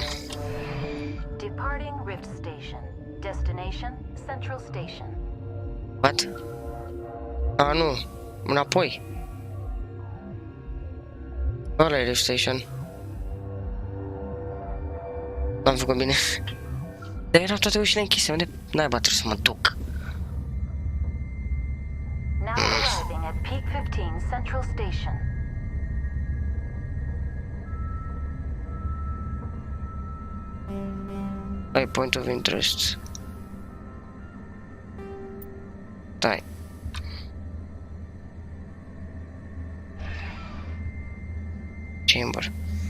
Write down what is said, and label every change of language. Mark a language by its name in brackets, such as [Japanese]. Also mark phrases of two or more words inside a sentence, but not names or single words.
[English] Departing Rift Station. Destination Central Station. What? [Romanian] Ah, nu. Înapoi. Ăla e Rift Station. Am făcut bine. Dar erau toate ușile închise, unde naiba trebuie să mă duc? [English] Now arriving at Peak 15 Central Station. [Romanian] Ai [English] point of interest. [Romanian] Dai. Chamber.